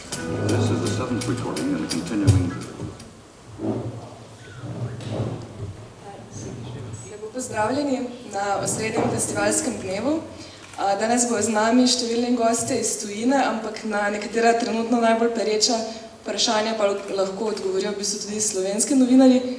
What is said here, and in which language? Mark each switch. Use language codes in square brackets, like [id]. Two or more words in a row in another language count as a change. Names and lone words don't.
[en] This is the seventh recording and a continuing. [sl] Lepo pozdravljeni na osrednjem festivalskem dnevu. Danes bo z nami številni gostje iz tujine, ampak na nekatera trenutno najbolj pereča vprašanja pa lahko odgovorijo v bistvu tudi slovenski novinarji.